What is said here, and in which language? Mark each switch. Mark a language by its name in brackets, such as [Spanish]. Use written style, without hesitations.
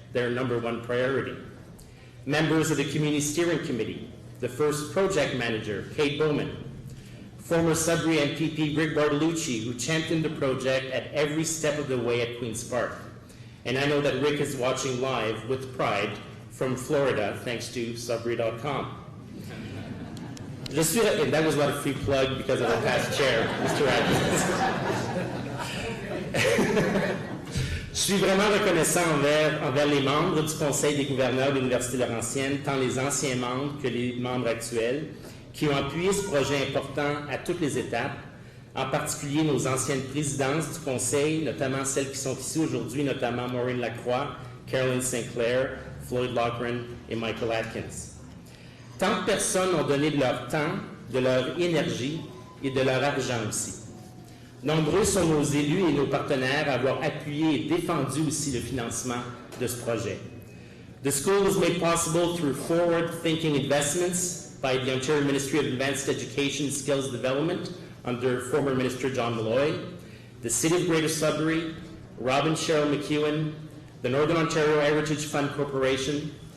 [English] their number one priority. Members of the Community Steering Committee, the first project manager, Kate Bowman, former Sudbury MPP Greg Bartolucci, who championed the project at every step of the way at Queen's Park. And I know that Rick is watching live with pride from Florida, thanks to Sudbury.com. And that was not a free plug because of the past chair, Mr. Adams. [French] Je suis vraiment reconnaissant envers les membres du Conseil des gouverneurs de l'Université Laurentienne, tant les anciens membres que les membres actuels, qui ont appuyé ce projet important à toutes les étapes, en particulier nos anciennes présidences du Conseil, notamment celles qui sont ici aujourd'hui, notamment Maureen Lacroix, Caroline Sinclair, Floyd Loughran et Michael Atkins. Tant de personnes ont donné de leur temps, de leur énergie et de leur argent aussi. Nombreux sont nos élus et nos partenaires à avoir appuyé et défendu aussi le financement de ce projet. [English] The school was made possible through forward-thinking investments by the Ontario Ministry of Advanced Education and Skills Development under former Minister John Malloy, the City of Greater Sudbury, Rob and Cheryl McEwen, the Northern Ontario Heritage Fund Corporation,